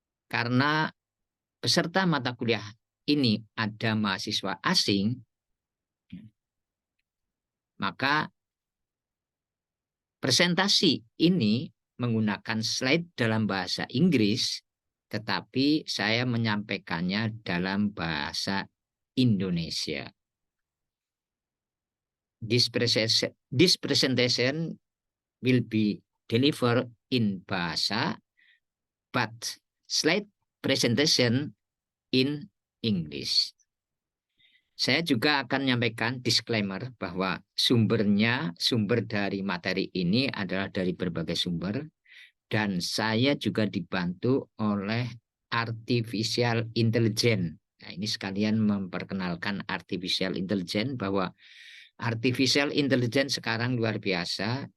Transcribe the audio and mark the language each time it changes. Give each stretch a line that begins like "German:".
Indonesian: Karena peserta mata kuliah ini ada mahasiswa asing, maka presentasi ini menggunakan slide dalam bahasa Inggris, tetapi saya menyampaikannya dalam bahasa Indonesia.
English: This presentation will be delivered in bahasa, but slide presentation in English.
Indonesian: Saya juga akan menyampaikan disclaimer bahwa sumber dari materi ini adalah dari berbagai sumber, dan saya juga dibantu oleh artificial intelligence. Nah, ini sekalian memperkenalkan artificial intelligence, bahwa artificial intelligence sekarang luar biasa.